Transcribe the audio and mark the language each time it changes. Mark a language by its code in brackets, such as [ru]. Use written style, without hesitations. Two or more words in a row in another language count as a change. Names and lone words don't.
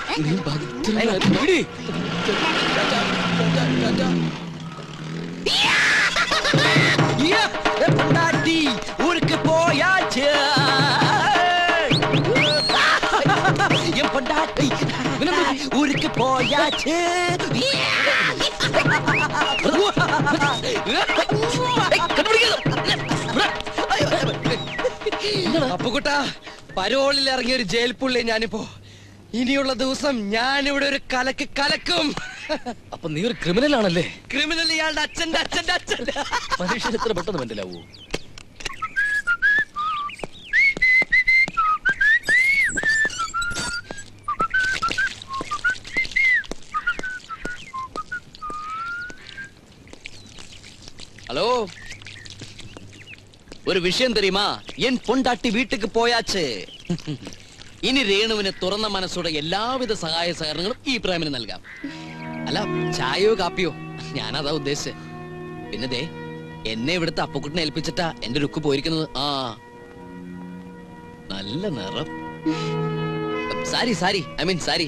[ta] நீ பத்திரமா இரு. பொண்டாட்டி ஊருக்கு போயாச்சு. என் பொண்டாட்டி ஊருக்கு போயாச்சு. [ml] അപ്പുകുട്ടാ, പരോളിൽ ഇറങ്ങിയ ഒരു ജയിൽ പുള്ളി ഞാനിപ്പോ. ഇനിയുള്ള ദിവസം ഞാനിവിടെ ഒരു കലക്ക് കലക്കും. അപ്പൊ നീ ഒരു ക്രിമിനൽ ആണല്ലേ? ക്രിമിനൽ ഇയാളുടെ അച്ഛന്റെ അച്ഛന്റെ അച്ഛൻ. മനുഷ്യൻ എത്ര പെട്ടെന്ന് മനസ്സിലാവൂ. [ta] ஹலோ, ஒரு விஷயம் தெரியுமா? என் பொண்டாட்டி வீட்டுக்கு போயாச்சு. [ml] ഇനി രേണുവിന് തുറന്ന മനസ്സോടെ എല്ലാവിധ സഹായ സഹകരണങ്ങളും ഈ പ്രേമന് നൽകാം. അല്ല, ചായയോ കാപ്പിയോ, ഞാനതാ ഉദ്ദേശിച്ചത്. പിന്നെ ദേ, എന്നെ ഇവിടുത്തെ അപ്പക്കുട്ടിനെ ഏൽപ്പിച്ചിട്ടാ എന്റെ രുക്ക് പോയിരിക്കുന്നത്. നല്ല നിറം. സാരി [en] I mean [ml] സാരി.